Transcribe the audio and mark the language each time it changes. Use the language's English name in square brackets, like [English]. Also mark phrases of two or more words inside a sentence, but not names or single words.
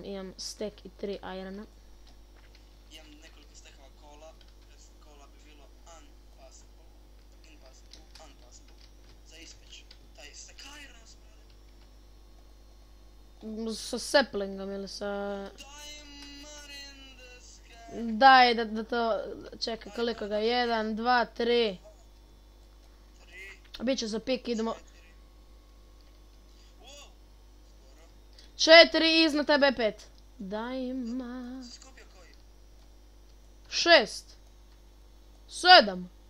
[Serbian] Imam stek i 3 irona. Imam nekoliko stekova kola. Bez kola bi bilo unpassable. Za ispeć. Taj stek irona smrade. Sa saplingom ili sa... [English] Diamond in the sky. [Serbian] Daj da to... Čekaj, koliko ga? 1, 2, 3. 3, Biće za pik, idemo... 4. Wow! Skoro. 4, iznad tebe 5. Dajma... Si skupio koji? 6. 7.